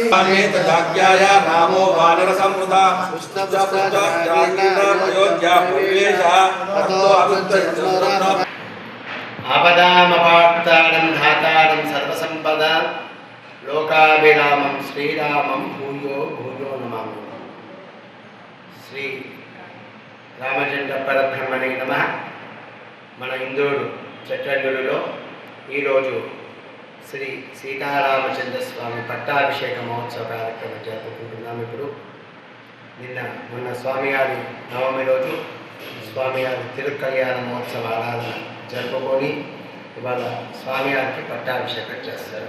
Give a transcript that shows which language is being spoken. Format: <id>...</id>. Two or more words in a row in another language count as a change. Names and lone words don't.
<sa>तदाज्ञाय रामो वानर संवृता अयोध्या प्रवेशः ततो अविद्यते आपदामपार्तारं धातारं सर्वसंपदां लोकाभिरामं श्रीरामं भूयो भूयो नमामि श्री రామచంద్ర పరబ్రహ్మణే నమః.</sa> <te>మన ఇందూరు చట్టంగుడిలో ఈరోజు శ్రీ సీతారామచంద్ర స్వామి పట్టాభిషేక మహోత్సవ కార్యక్రమం జరుపుకుంటున్నాం. ఇప్పుడు మొన్న స్వామివారి నవమి రోజు స్వామివారి తిరుకల్యాణ మహోత్సవ ఆరాధన జరుపుకొని ఇవాళ స్వామివారికి పట్టాభిషేకం చేస్తారు.</te>